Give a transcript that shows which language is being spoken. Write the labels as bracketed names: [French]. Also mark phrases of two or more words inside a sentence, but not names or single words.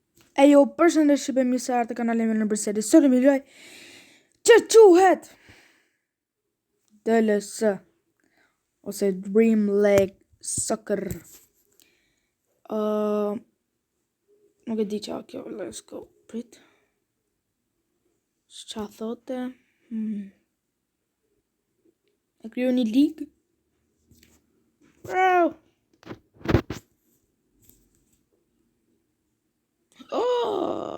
[Albanian] E jo, përshëndetje mirë se ardhët te kanali im në Briseli. Sot më luaj që quhet DLS ose Dream League Soccer. Nuk e di çfarë kjo, [English] let's go. [Albanian] Prit. Ç'a thote? E kriju një ligë. Bro. Oh.